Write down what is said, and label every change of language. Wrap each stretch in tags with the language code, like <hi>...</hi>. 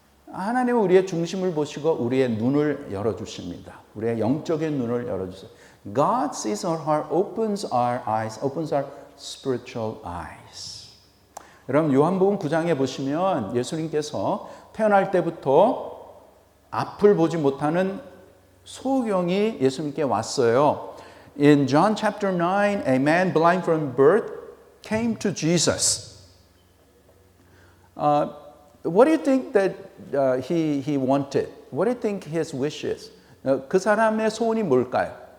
<ko>하나님은 우리의 중심을 보시고 우리의 눈을 열어주십니다. 우리의 영적인 눈을 열어주세요.</ko> <en>God sees our heart, opens our eyes, opens our spiritual eyes.</en> <ko>여러분 요한복음 9장에 보시면 예수님께서 태어날 때부터 앞을 보지 못하는 소경이 예수님께 왔어요.</ko> <en>In John chapter 9, a man blind from birth came to Jesus. What do you think that he wanted? What do you think his wish is?</en> <ko>그 사람의 소원이 뭘까요?</ko>